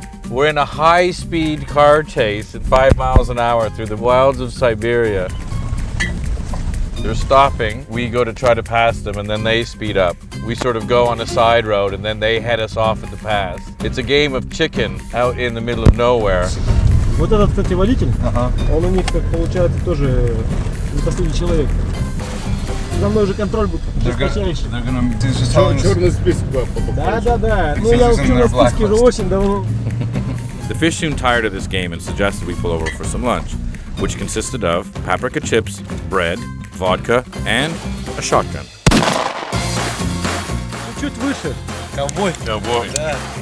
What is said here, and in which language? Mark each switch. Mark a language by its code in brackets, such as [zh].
[en] We're in a high-speed car chase at 5 miles an hour through the wilds of Siberia. They're stopping, we go to try to pass them, and then they speed up. We sort of go on a side road, and then they head us off at the pass. It's a game of chicken out in the middle of nowhere. [ru] Вот этот, кстати, водитель, он у них, как получается, тоже не последний человек. за мной уже контроль будет жесточайший. Черный список попадает. Да. Ну я в черном списке уже очень давно. [en] The fish soon tired of this game and suggested we pull over for some lunch, which consisted of paprika chips, bread, vodka, and a shotgun. [ru] Чуть выше. Ковбой. Ковбой. Да.